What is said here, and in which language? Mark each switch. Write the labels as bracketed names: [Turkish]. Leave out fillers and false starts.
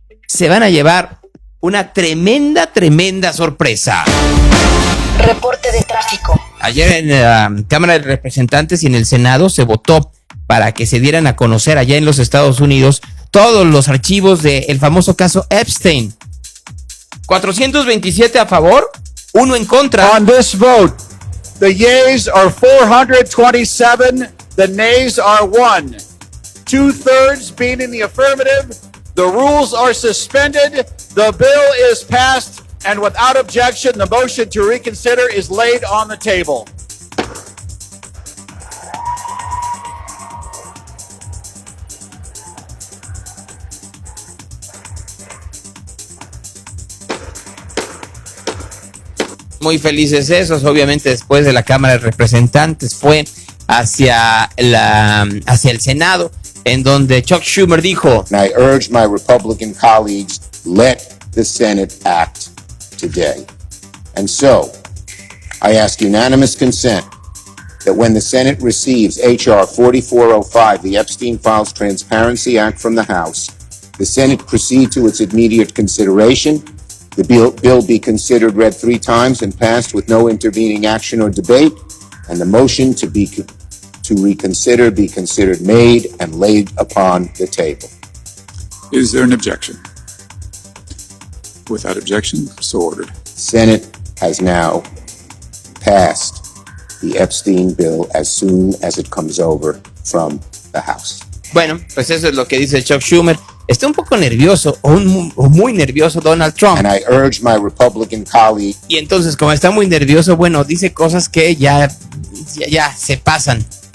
[Spanish] Se van a llevar una tremenda sorpresa. Reporte de tráfico. Ayer en la Cámara de Representantes y en el Senado se votó para que se dieran a conocer allá en los Estados Unidos todos los archivos del famoso caso Epstein. 427 a favor, 1 en contra. [English] On this vote, the yeas are 427, the nays are 1. 2/3 being in the affirmative, the rules are suspended, the bill is passed, and without objection, the motion to reconsider is laid on the table. [Spanish] Muy felices esos, obviamente después de la Cámara de Representantes fue hacia el Senado, en donde Chuck Schumer dijo: [English] I urge my Republican colleagues, let the Senate act today. And so, I ask unanimous consent that when the Senate receives H.R. 4405, the Epstein Files Transparency Act from the House, the Senate proceed to its immediate consideration. The bill be considered, read 3 times, and passed with no intervening action or debate, and the motion to reconsider be considered made and laid upon the table. Is there an objection? Without objection, so ordered. Senate has now passed the Epstein bill as soon as it comes over from the House. [Spanish] Bueno, pues eso es lo que dice Chuck Schumer. Está un poco nervioso o muy nervioso Donald Trump. [English] And I urge my Republican colleague. [Spanish] Y entonces, como está muy nervioso, bueno, dice cosas que ya se pasan.